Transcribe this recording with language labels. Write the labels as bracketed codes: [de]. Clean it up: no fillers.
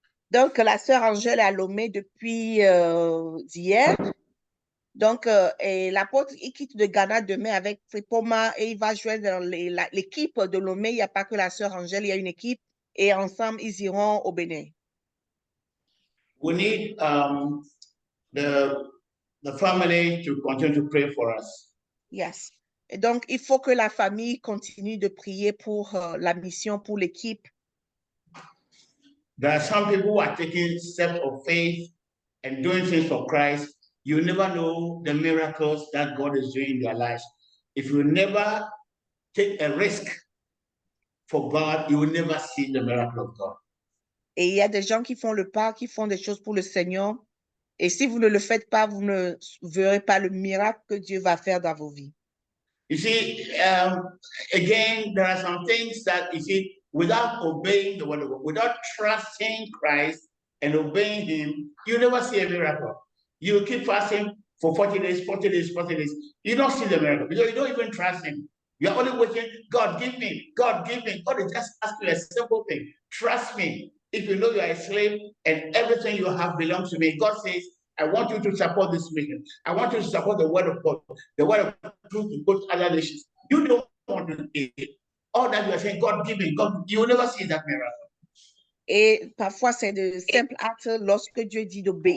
[fr] Donc, la sœur Angèle est à Lomé depuis d'hier. Donc, l'apôtre, il quitte de Ghana demain avec Fripoma et il va joindre l'équipe de Lomé. Il n'y a pas que la sœur Angèle, il y a une équipe et ensemble, ils iront au Bénin. [en] We need the family to continue to pray for us. Yes. [fr] Et donc, il faut que la famille continue de prier pour la mission, pour l'équipe. [en] There are some people who are taking steps of faith and doing things for Christ. You never know the miracles that God is doing in their lives. If you never take a risk for God, you will never see the miracle of God. [fr] Et il y a des gens qui font le pas, qui font des choses pour le Seigneur. Et si vous ne le faites pas, vous ne verrez pas le miracle que Dieu va faire dans vos vies. [en] You see, again, there are some things that, you see, without obeying the word of God, without trusting Christ and obeying him, you never see a miracle. You keep fasting for 40 days, 40 days, 40 days. You don't see the miracle because you don't even trust him. You're only waiting, God, give me, God, give me. God is just asking you a simple thing. Trust me. If you know you are a slave and everything you have belongs to me, God says, I want you to support this mission. I want you to support the word of God, the word of truth to go to other nations. You don't want to do it. All that you are saying, God, give me, God, you will never see that miracle. [fr] Et parfois, c'est de simples actes lorsque Dieu dit d'obéir.